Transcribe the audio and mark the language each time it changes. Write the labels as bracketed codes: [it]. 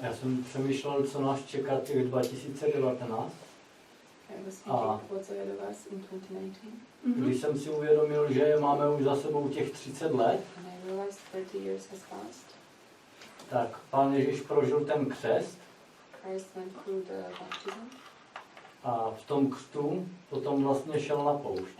[cs] Já jsem přemýšlel, co nás čeká těch 2019. [en] I was thinking what's ahead of us in 2019. [cs] Když jsem si uvědomil, že máme už za sebou těch 30 let, [en] And I realized 30 years has passed. [cs] tak Pán Ježíš prožil ten křest [en] Christ went through the baptism. [cs] a v tom křtu potom vlastně šel na poušť.